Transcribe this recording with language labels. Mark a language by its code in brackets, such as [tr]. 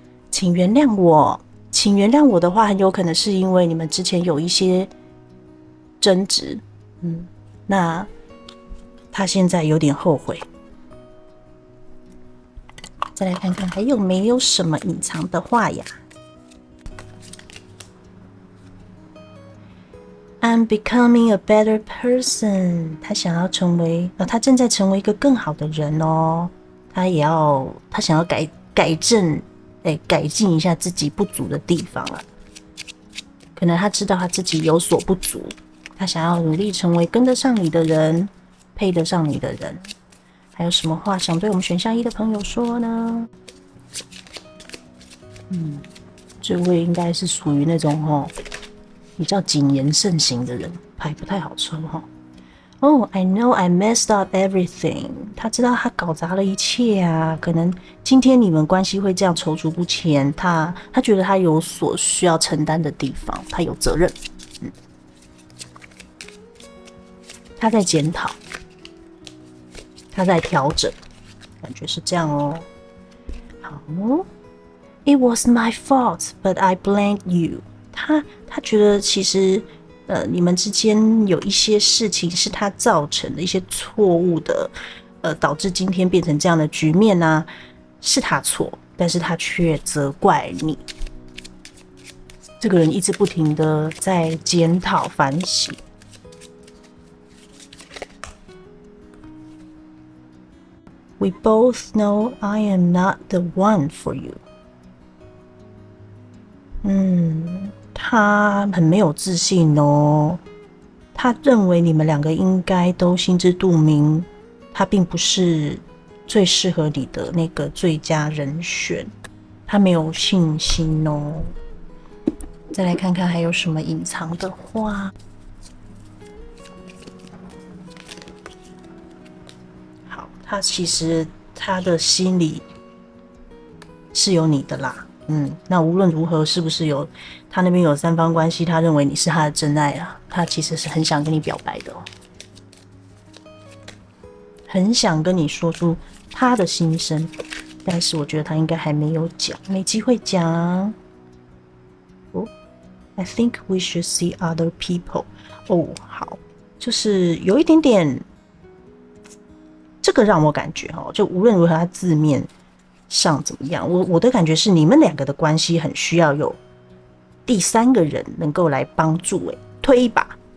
[zh] 请原谅我，请原谅我的话，很有可能是因为你们之前有一些争执，那他现在有点后悔，再来看看还有没有什么隐藏的话呀。 [en] I'm becoming a better person。 [zh] 他想要成为，他正在成为一个更好的人哦。他想要改进一下自己不足的地方了。可能他知道他自己有所不足，他想要努力成为跟得上你的人，配得上你的人。还有什么话想对我们选项1的朋友说呢？这位应该是属于那种比较谨言慎行的人，牌不太好抽 [en] I know I messed up everything。 [zh] 他知道他搞砸了一切啊，可能今天你们关系会这样踌躇不前，他觉得他有所需要承担的地方，他有责任，他在检讨，他在调整，感觉是这样哦。 [en] 好，It was my fault, but I blamed you。 [zh] 他觉得其实你们之间有一些事情是他造成的一些错误的，导致今天变成这样的局面啊，是他错，但是他却责怪你。这个人一直不停的在检讨反省。 [en] We both know I am not the one for you。 [zh] 他很没有自信哦。他认为你们两个应该都心知肚明，他并不是最适合你的那个最佳人选，他没有信心哦。再来看看还有什么隐藏的话。好，他其实他的心里是有你的啦。那无论如何，是不是有他那边有3方关系，他认为你是他的真爱啊？他其实是很想跟你表白的哦，很想跟你说出他的心声，但是我觉得他应该还没有讲，没机会讲。 [en] I think we should see other people。 [zh] 好，就是有一点点，这个让我感觉就无论如何，他字面上怎么样，我的感觉是你们两个的关系很需要有第3个人能够来帮助，推一把。